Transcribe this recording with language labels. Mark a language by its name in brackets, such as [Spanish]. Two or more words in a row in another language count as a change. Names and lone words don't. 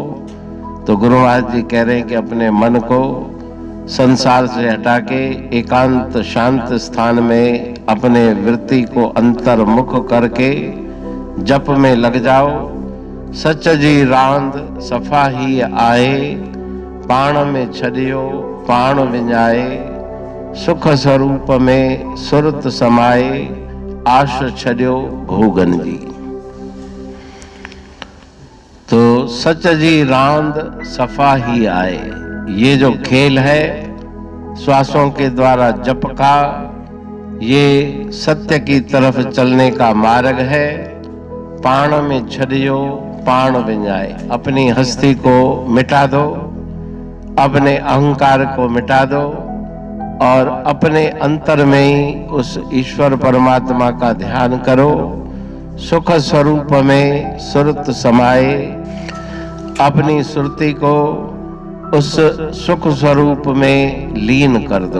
[Hindi] तो गुरु महाराज जी कह रहे हैं कि अपने मन को संसार से हटा के एकांत शांत स्थान में अपने वृत्ति को अंतर्मुख करके जप में लग जाओ। [Sindhi] सच जी रांद सफा ही आए, पाण में छड़ियो पाण विञाए, सुख स्वरूप में सुरत समाए, आश छड़ियो भोगन जी। [Hindi] तो [Sindhi] सच जी रांद सफा ही आए, [Hindi] ये जो खेल है श्वासों के द्वारा जप का, ये सत्य की तरफ चलने का मार्ग है। [Sindhi] पाण में छड़ियो पाण विञाए, [Hindi] अपनी हस्ती को मिटा दो, अपने अहंकार को मिटा दो और अपने अंतर में ही उस ईश्वर परमात्मा का ध्यान करो। [Sindhi] सुख स्वरूप में सुरत समाए, [Hindi] अपनी सुरति को उस सुख स्वरूप में लीन कर दो।